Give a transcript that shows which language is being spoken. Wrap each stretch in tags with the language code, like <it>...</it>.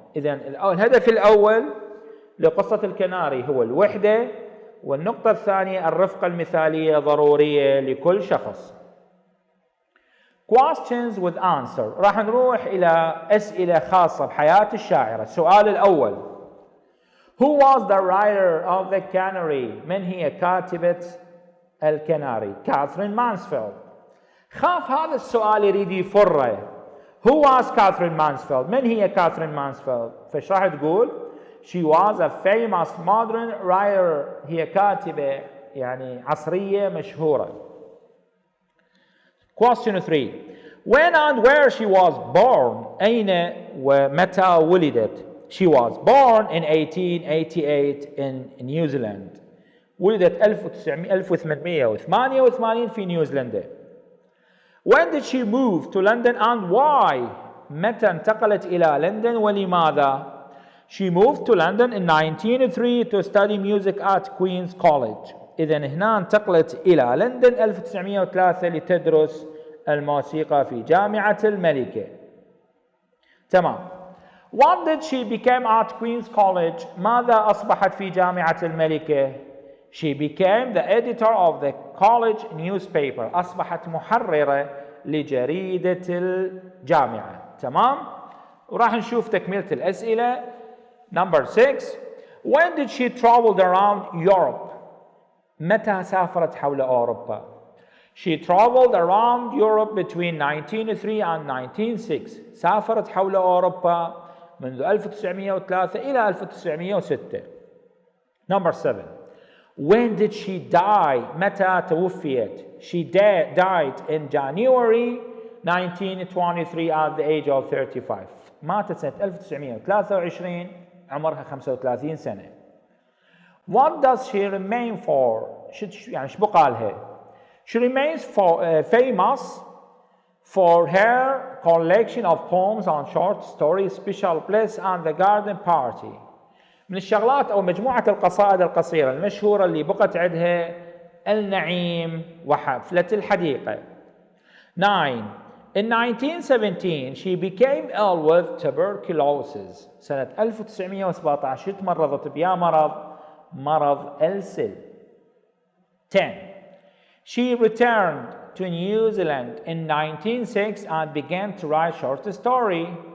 <ar>إذن الهدف الأول لقصة الكناري هو الوحدة، والنقطة الثانية الرفقة المثالية ضرورية لكل شخص.</ar> <en>questions with answer</en> <ar>راح نروح إلى أسئلة خاصة بحياة الشاعرة. السؤال الأول</ar> <en>who was the writer of the canary</en> <ar>من هي كاتبة الكناري؟</ar> <en>Katherine Mansfield.</en> <ar>خاف هذا السؤال يريد يفره.</ar> <en>who was Catherine Mansfield</en> <ar>من هي كاثرين مانسفيلد؟ فايش راح تقول؟</ar> <en>she was a famous modern writer</en> <ar>هي كاتبة يعني عصرية مشهورة.</ar> <en>question 3 when and where she was born</en> <ar>أين ومتى ولدت؟</ar> <en>she was born in 1888 in New Zealand.</en> <ar>ولدت 1888 في نيوزيلندا.</ar> <en>when did she move to London and why</en> <ar>متى انتقلت إلى لندن ولماذا؟</ar> <en>she moved to London in 1903 to study music at Queen's College.</en> <ar>إذن هنا انتقلت إلى لندن 1903 لتدرس الموسيقى في جامعة الملكة. تمام.</ar> <en>what did she become at Queen's College</en> <ar>ماذا أصبحت في جامعة الملكة؟</ar> <en>she became the editor of the college newspaper</en> <ar>أصبحت محررة لجريدة الجامعة. تمام. وراح نشوف تكملة الأسئلة.</ar> <en>number 6 when did she travel around Europe</en> <ar>متى سافرت حول أوروبا؟</ar> <en>she traveled around Europe between 1903 and 1906</en> <ar>سافرت حول أوروبا منذ 1903 إلى 1906.</ar> <en>number 7 when did she die</en> <ar>متى توفيت؟</ar> <en>she died in January 1923 at the age of 35</en> <ar>ماتت سنة 1923 عمرها 35 سنة.</ar> <en>what does she remain for</en> <ar>يعني شو بقى لها؟</ar> <en>she remains famous for her collection of poems and short stories special place and the garden party.</en> <ar>من الشغلات أو مجموعة القصائد القصيرة المشهورة اللي بقت عندها النعيم وحفلة الحديقة.</ar> <en>9 in 1917 she became ill with tuberculosis</en> <ar>سنة 1917 تمرضت بيا مرض السل.</ar> <en>10 she returned to New Zealand in 1906 and began to write short story.</en>